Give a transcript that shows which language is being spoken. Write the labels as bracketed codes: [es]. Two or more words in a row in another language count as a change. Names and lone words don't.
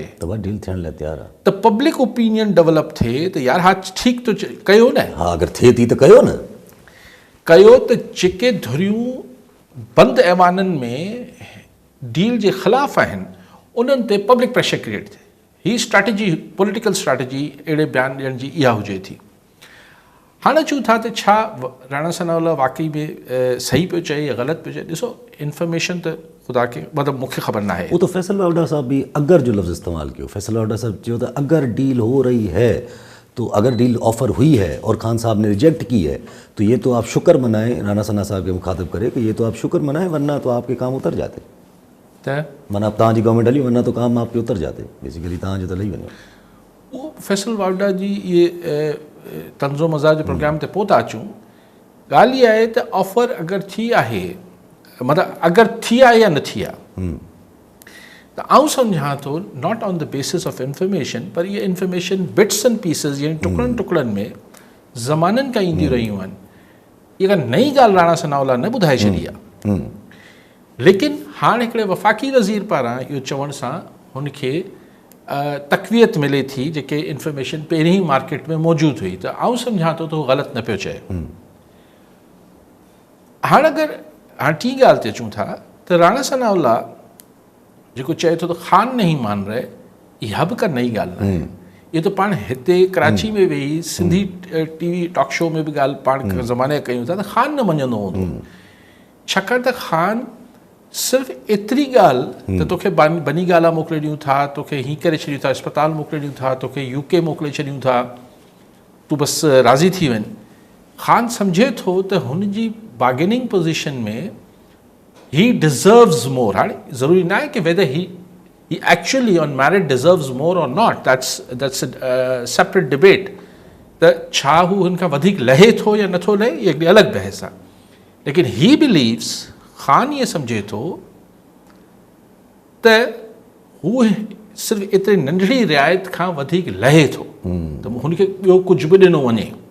[sd] त डील थियण लाइ तयारु आहे, त [en] public opinion develop [sd] थिए त यार हा ठीकु थो कयो न, हा अगरि थिए थी त कयो न, कयो त जेके धुरियूं बंदि ऐवाननि में डील जे ख़िलाफ़ आहिनि उन्हनि ते [en] public pressure create [sd] थिए। हीअ स्ट्रैटेजी, [en] political strategy [sd] अहिड़े बयान ॾियण जी इहा हुजे थी। हाणे अचूं था त छा राणा सनाउल्ला वाक़ई में सही पियो चए या ग़लति पियो चए। ॾिसो, इंफॉर्मेशन त ख़ुदा खे मतिलबु मूंखे ख़बर न आहे। [ur] وہ تو فیصل واوڈا صاحب بھی اگر جو لفظ استعمال کیا، فیصل واوڈا صاحب جو تھا اگر ڈیل ہو رہی ہے، تو اگر ڈیل آفر ہوئی ہے اور خان صاحب نے ریجیکٹ کی ہے، تو یہ تو آپ شکر منائیں، رانا ثنا صاحب کے مخاطب کرے کہ یہ تو آپ شکر منائیں، ورنہ تو آپ کے کام اتر جاتے. [sd] माना तव्हांजी गवर्नमेंट हली, [ur] ورنہ تو کام آپ کے اتر جاتے, बेसिकली [sd] तव्हांजो त लही वञो। उहो फैसल वावडा जी इहे तंज़ो मज़ाक जे प्रोग्राम ते पोइ था अचूं। ॻाल्हि इहा आहे त ऑफर अगरि थी आहे, मतिलबु अगरि थी आहे या न थी आहे, त आउं सम्झां थो [en] not on the basis of information, [sd] पर इहे [en] information bits and pieces [sd] यानी टुकड़नि में ज़माननि खां ईंदियूं रहियूं आहिनि। इहा नई ॻाल्हि राणा सनाउल्ला न ॿुधाए छॾी आहे, लेकिन हाणे हिकिड़े वफ़ाक़ी वज़ीर पारां इहो चवण सां हुनखे तक़वियत मिले थी, जेके इंफॉर्मेशन पहिरीं ई मार्केट में मौजूदु हुई। त आउं सम्झां थो त उहो ग़लति न पियो चए। हाणे टी ॻाल्हि ते अचूं था त राणा सनाउल्ला जेको चए थो त ख़ान [ur] نہیں مان رہے, [sd] इहा बि का नई ॻाल्हि न आहे। इहो त पाण हिते कराची में वेही सिंधी TV [en] talk show [sd] में बि ॻाल्हि पाण ज़माने कयूं था त ख़ान न मञंदो हूंदो, छाकाणि त ख़ान सिर्फ़ु एतिरी ॻाल्हि त तोखे बनी गाला मोकिले ॾियूं था, तोखे हीअं करे छॾियूं था, अस्पताल मोकिले ॾियूं था, तोखे UK मोकिले छॾियूं था, तूं बसि राज़ी थी वञ। ख़ान सम्झे थो त हुनजी [en] bargaining position [sd] में [en] he deserves more. [sd] हाणे ज़रूरी न आहे कि [en] whether he actually on merit deserves more or not, that's a separate debate. [sd] त छा हू हुन खां वधीक लहे थो या नथो लहे, इहा हिकिड़ी अलॻि बहस आहे। लेकिन [en] he believes, [sd] ख़ान ईअं सम्झे थो त हू सिर्फ़ु एतिरी नंढड़ी रिआयत खां वधीक लहे थो, त हुनखे ॿियो कुझु बि ॾिनो वञे।